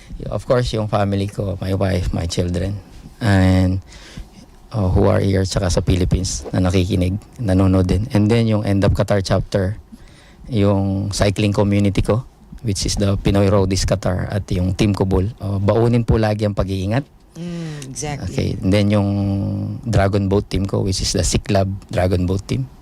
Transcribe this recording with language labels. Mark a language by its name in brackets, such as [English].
[English] Of course, yung family ko, my wife, my children, and who are here tsaka sa Philippines [Filipino] na nakikinig, nanonood din. [English] And then yung End Up Qatar chapter, yung cycling community ko, which is the Pinoy Roadies Qatar, at yung team ko Bull. [Filipino] Baunin po lagi ang pag-iingat. [English] Exactly. Okay. And then yung Dragon Boat team ko, which is the Sea Club Dragon Boat team.